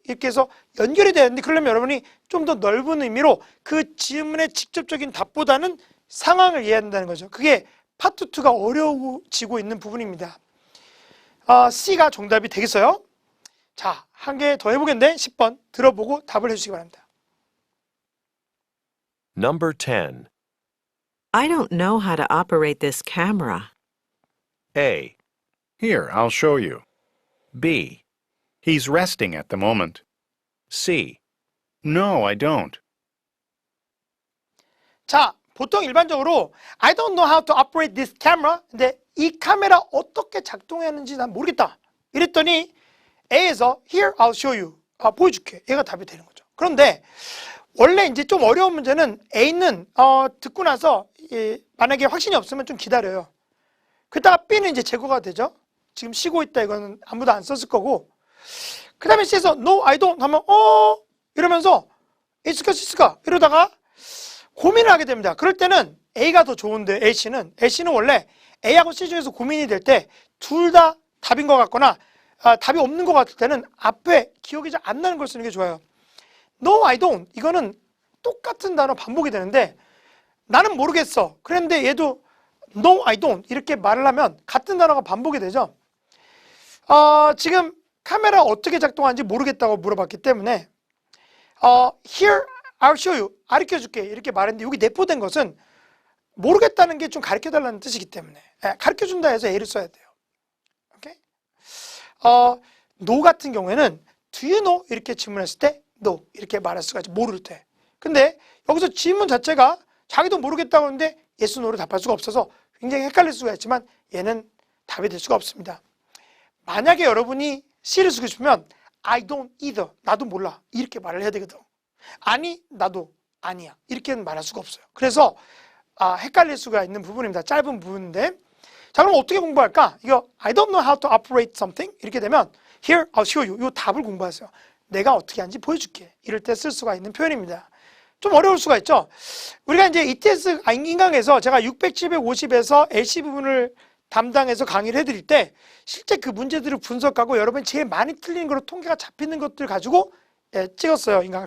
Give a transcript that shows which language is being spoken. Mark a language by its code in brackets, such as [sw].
[ko] 이렇게 해서 연결이 되는데 그러려면 여러분이 좀 더 넓은 의미로 그 질문의 직접적인 답보다는 상황을 이해해야 한다는 거죠. 그게 파트 2가 어려워지고 있는 부분입니다. C가 정답이 되겠어요? 자, 한 개 더 해보겠는데 10번 들어보고 답을 해주시기 바랍니다. [en] Number 10. I don't know how to operate this camera. A. Here, I'll show you. B. He's resting at the moment. C. No, I don't. [ko] 자, 보통 일반적으로 [en] I don't know how to operate this camera. [ko] 근데 이 카메라 어떻게 작동하는지 난 모르겠다. 이랬더니 A에서 [en] Here, I'll show you. [ko] 보여줄게. 얘가 답이 되는 거죠. 그런데 원래 이제 좀 어려운 문제는 A는 듣고 나서 만약에 확신이 없으면 좀 기다려요. 그다가 B는 이제 제거가 되죠. 지금 쉬고 있다 이거는 아무도 안 썼을 거고. 그 다음에 C에서 [en] No, I don't [ko] 하면 이러면서 있을까 이러다가 고민을 하게 됩니다. 그럴 때는 A가 더 좋은데 A씨는 원래 A하고 C 중에서 고민이 될 때 둘 다 답인 것 같거나 답이 없는 것 같을 때는 앞에 기억이 잘 안 나는 걸 쓰는 게 좋아요. [en] No, I don't [ko] 이거는 똑같은 단어 반복이 되는데 나는 모르겠어. 그런데 얘도 [en] No, I don't [ko] 이렇게 말을 하면 같은 단어가 반복이 되죠. 지금 카메라 어떻게 작동하는지 모르겠다고 물어봤기 때문에 [en] Here, I'll show you. [ko] 가르쳐줄게. 이렇게 말했는데 여기 내포된 것은 모르겠다는 게 좀 가르쳐달라는 뜻이기 때문에 가르쳐준다 해서 A를 써야 돼요. 오케이? [en] No [ko] 같은 경우에는 [en] Do you know? [ko] 이렇게 질문했을 때 No 이렇게 말할 수가 있죠. 모를 때. 근데 여기서 질문 자체가 자기도 모르겠다고 하는데 yes, no로 답할 수가 없어서 굉장히 헷갈릴 수가 있지만 얘는 답이 될 수가 없습니다. 만약에 여러분이 C를 쓰고 싶으면 [en] I don't either. [ko] 나도 몰라. 이렇게 말을 해야 되거든. 아니, 나도 아니야. 이렇게는 말할 수가 없어요. 그래서 헷갈릴 수가 있는 부분입니다. 짧은 부분인데. 자, 그럼 어떻게 공부할까? [en] 이거 I don't know how to operate something. [ko] 이렇게 되면 [en] Here, I'll show you. [ko] 이 답을 공부하세요. 내가 어떻게 하는지 보여줄게. 이럴 때 쓸 수가 있는 표현입니다. 좀 어려울 수가 있죠. 우리가 이제 ETS 인강에서 제가 600, 750에서 LC 부분을 담당해서 강의를 해드릴 때 실제 그 문제들을 분석하고 여러분이 제일 많이 틀린 거로 통계가 잡히는 것들 가지고 찍었어요, 인강.